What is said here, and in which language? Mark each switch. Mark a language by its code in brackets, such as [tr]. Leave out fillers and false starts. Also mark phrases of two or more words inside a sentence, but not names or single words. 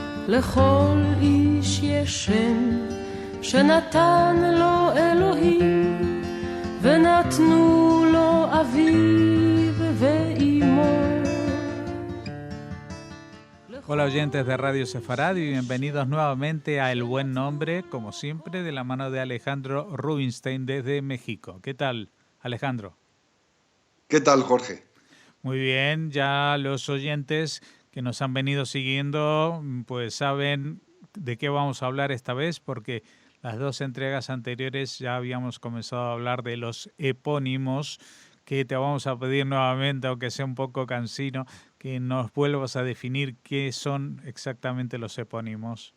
[he] לכל איש יש שם שנתן לו אלוהים ונתנו לו אביו ואימו. [es] Hola oyentes de Radio Sefarad y bienvenidos nuevamente a El Buen Nombre, como siempre, de la mano de Alejandro Rubinstein desde México. ¿Qué tal, Alejandro? ¿Qué tal, Jorge? Muy bien, ya los oyentes que nos han venido siguiendo pues saben de qué vamos a hablar esta vez, porque las dos entregas anteriores ya habíamos comenzado a hablar de los epónimos, que te vamos a pedir nuevamente, aunque sea un poco cansino, que nos vuelvas a definir qué son exactamente los epónimos.